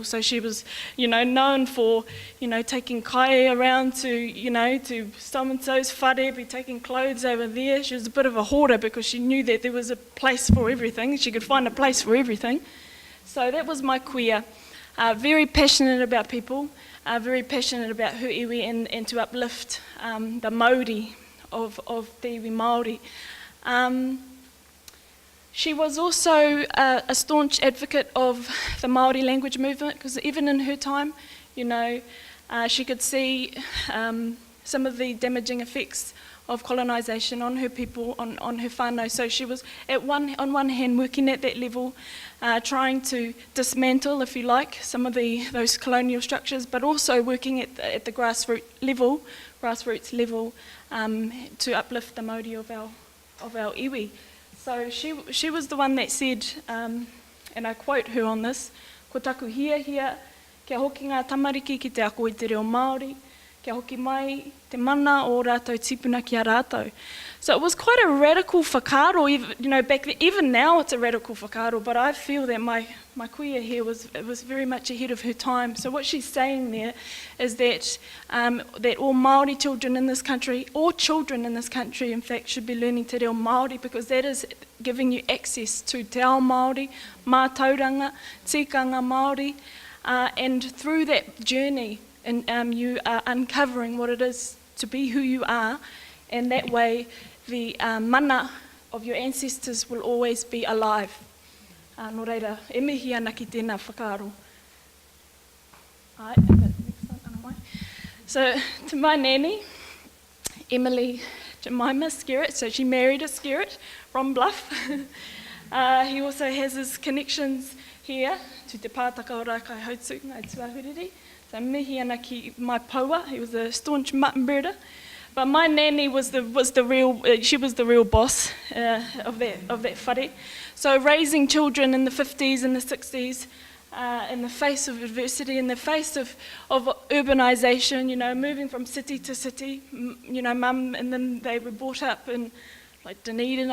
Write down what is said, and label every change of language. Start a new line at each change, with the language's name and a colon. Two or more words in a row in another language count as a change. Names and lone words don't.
English: So she was, known for, taking kai around to, to so-and-so's whare, be taking clothes over there. She was a bit of a hoarder because she knew that there was a place for everything. She could find a place for everything. So that was my kuia. Very passionate about people, very passionate about her iwi and to uplift the Māori of
Māori: te iwi Māori.
English: She was also a staunch advocate of the Māori language movement, because even in her time, she could see some of the damaging effects of colonisation on her people, on her whānau. So she was, on one hand, working at that level, trying to dismantle, if you like, some of those colonial structures, but also working at the grassroots level, to uplift the Māori of our iwi. So she was the one that said, and I quote her on this,
Māori: "Ko taku hia, kia hoki ngā tamariki ki te ako i te reo Māori, kia hoki mai te mana o rātou tipuna ki a rātou."
English: So it was quite a radical whakaaro, back then. Even now it's a radical whakaaro, but I feel that my kuia here was very much ahead of her time. So what she's saying there is that all Māori children in this country, all children in this country, in fact, should be learning
Māori: te reo Māori,
English: because that is giving you access to
Māori: te ao Māori,
English: mātauranga,
Māori: tikanga Māori,
English: and through that journey, you are uncovering what it is to be who you are, and that way the mana of your ancestors will always be alive.
Māori: Nō reira, e mihi ana ki tēnā whakaaro.
English: So to my nanny, Emily Jemima Skerrett, so she married a Skerrett from Bluff. He also has his connections here to te pātaka o Rākai Hautu, ngai tuahuriri. So
Māori: mihi ana ki
English: my paua, he was a staunch mutton birder. But my nanny was the real, she was the real boss of that whare. So raising children in the 50s and the 60s, in the face of adversity, in the face of urbanisation, moving from city to city, mum, and then they were brought up in like Dunedin.